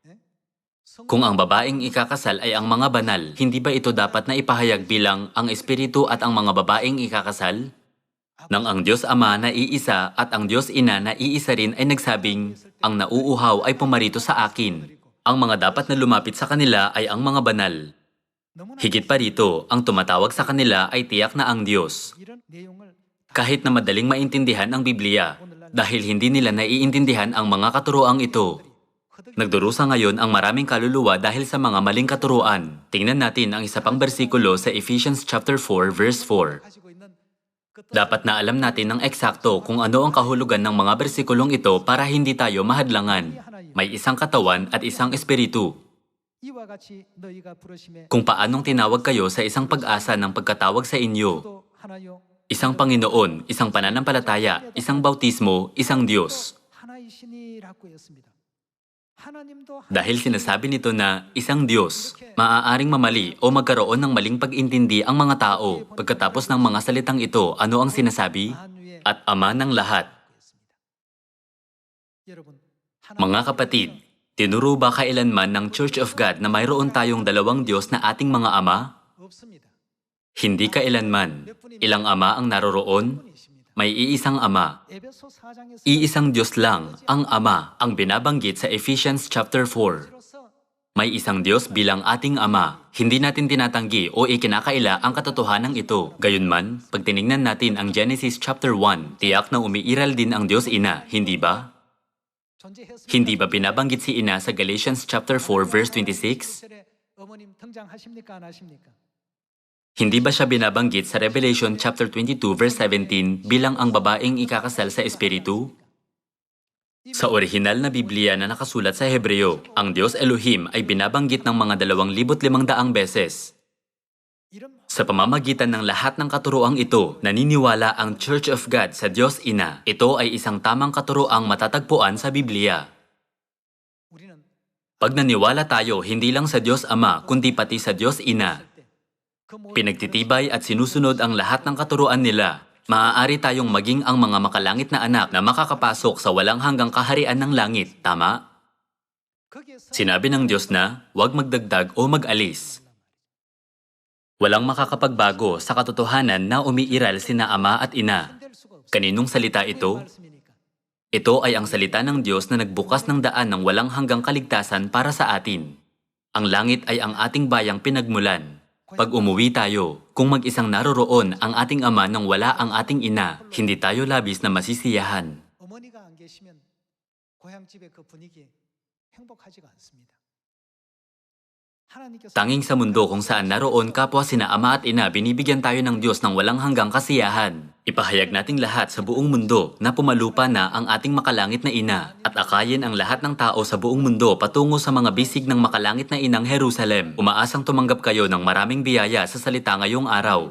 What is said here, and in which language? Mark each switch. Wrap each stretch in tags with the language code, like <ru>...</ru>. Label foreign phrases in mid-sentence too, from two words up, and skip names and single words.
<tl>Kung ang babaeng ikakasal ay ang mga banal, hindi ba ito dapat na ipahayag bilang ang espiritu at ang mga babaeng ikakasal? Nang ang Diyos Ama na iisa at ang Diyos Ina na iisa rin ay nagsabing, ang nauuhaw ay pumarito sa akin. Ang mga dapat na lumapit sa kanila ay ang mga banal.</tl> <ko>너무나</ko> <tl>Higit pa rito, ang tumatawag sa kanila ay tiyak na ang Diyos.</tl> <ko>이런 내용을</ko> <tl>Kahit na madaling maintindihan ang Biblia, dahil hindi nila naiintindihan ang mga katuroang ito. Nagdurusa ngayon ang maraming kaluluwa dahil sa mga maling katuruan. Tingnan natin ang isa pang bersikulo sa Ephesians</tl> <en>chapter 4 verse 4.</en> <ko>가지고 있는 그</ko> <tl>Dapat na alam natin ng eksakto kung ano ang kahulugan ng mga bersikulong ito para hindi tayo mahadlangan. May isang katawan at isang espiritu.</tl> <ko>이와 같이 너희가 부르심에</ko> <tl>Kung paanong tinawag kayo sa isang pag-asa ng pagkatawag sa inyo.</tl> <ko>또 하나요</ko> <tl>Isang Panginoon, isang pananampalataya, isang bautismo, isang Diyos.</tl> <ko>하나이시니라고 했습니다. 하나님도</ko> <tl>Dahil sinasabi nito na isang Diyos, maaaring mamali o magkaroon ng maling pag-intindi ang mga tao. Pagkatapos ng mga salitang ito, ano ang sinasabi?</tl> <ko>만유의</ko> <tl>At Ama ng lahat.</tl> <ko>여러분</ko> <tl>Mga kapatid, tinuro ba kailanman ng Church of God na mayroon tayong dalawang Diyos na ating mga ama?</tl> <ko>없습니다.</ko> <tl>Hindi kailanman. Ilang ama ang naroroon?</tl> <ko>분이십니다.</ko> <tl>May iisang ama.</tl> <ko>에베소 4장에서</ko> <tl>Iisang Diyos lang, ang Ama, ang binabanggit sa Ephesians chapter 4.</tl> <ko>로서</ko> <tl>May isang Diyos bilang ating Ama. Hindi natin tinatanggi o ikinakaila ang katotohanan ito. Gayunman, pag tinignan natin ang Genesis chapter 1, tiyak na umiiral din ang Diyos Ina, hindi ba?</tl> <ko>존재했습니다.</ko> <tl>Hindi ba binabanggit si Ina sa Galatians</tl> <en>chapter 4 verse 26?</en> <ko>어머님 등장하십니까 안 하십니까?</ko> <tl>Hindi ba siya binabanggit sa Revelation</tl> <en>chapter 22 verse 17</en> <tl>bilang ang babaeng ikakasal sa Espiritu? Sa orihinal na Biblia na nakasulat sa Hebreo, ang Diyos Elohim ay binabanggit ng mga 2,500 beses.</tl> <ko>이런</ko> <tl>Sa pamamagitan ng lahat ng katuroang ito, naniniwala ang Church of God sa Diyos Ina. Ito ay isang tamang katuroang matatagpuan sa Biblia.</tl> <ko>우리는</ko> <tl>Pag naniwala tayo hindi lang sa Diyos Ama, kundi pati sa Diyos Ina,</tl> <ko>그 모든</ko> <tl>pinagtitibay at sinusunod ang lahat ng katuroan nila, maaari tayong maging ang mga makalangit na anak na makakapasok sa walang hanggang kaharian ng langit, tama?</tl> <ko>거기에서</ko> <tl>Sinabi ng Diyos na, huwag magdagdag o mag-alis. Walang makakapagbago sa katotohanan na umiiral sina Ama at Ina.</tl> <ko>될 수가 없어요.</ko> <tl>Kaninong salita ito?</tl> <ko>말씀이니까.</ko> <tl>Ito ay ang salita ng Diyos na nagbukas ng daan ng walang hanggang kaligtasan para sa atin. Ang langit ay ang ating bayang pinagmulan. Pag umuwi tayo, kung mag-isang naroroon ang ating ama nang wala ang ating ina, hindi tayo labis na masisiyahan.</tl> <ko>어머니가 안 계시면 고향집의 그 분위기 행복하지가 않습니다. 하나님께서</ko> <tl>Tanging sa mundo kung saan naroon kapwa sina ama at ina, binibigyan tayo ng Diyos ng walang hanggang kasiyahan. Ipahayag nating lahat sa buong mundo na pumalupa na ang ating makalangit na ina at akayin ang lahat ng tao sa buong mundo patungo sa mga bisig ng makalangit na inang Jerusalem. Umaasang tumanggap kayo ng maraming biyaya sa salita ngayong araw.</tl>